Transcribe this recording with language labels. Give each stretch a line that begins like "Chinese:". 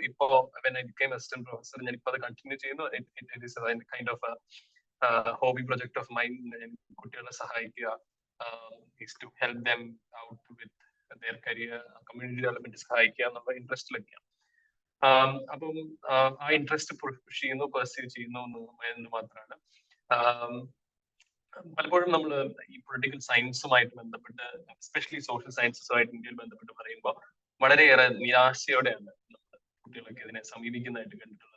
Malayalam: ഇപ്പോ
English: when I became assistant professor,
Malayalam: ഞാൻ ഇപ്പൊ അത് കണ്ടിന്യൂ ചെയ്യുന്നു.
English: It is a kind of a hobby project of mine.
Malayalam: കുട്ടികളെ സഹായിക്കുക,
English: is to help them out with their career, community development
Malayalam: സഹായിക്കുക എന്നുള്ള ഇൻട്രസ്റ്റിലൊക്കെയാണ്. അപ്പം ആ ഇൻട്രസ്റ്റ് പുഷ് ചെയ്യുന്നു, പെർസ്യൂ ചെയ്യുന്നു എന്ന് മാത്രമാണ്. പലപ്പോഴും നമ്മൾ ഈ പൊളിറ്റിക്കൽ സയൻസുമായിട്ട് ബന്ധപ്പെട്ട്, എസ്പെഷ്യലി സോഷ്യൽ സയൻസസുമായിട്ട് ഇന്ത്യയിൽ ബന്ധപ്പെട്ട് പറയുമ്പോൾ വളരെയേറെ നിരാശയോടെയാണ് നമ്മൾ കുട്ടികളൊക്കെ ഇതിനെ സമീപിക്കുന്നതായിട്ട് കണ്ടിട്ടുള്ളത്.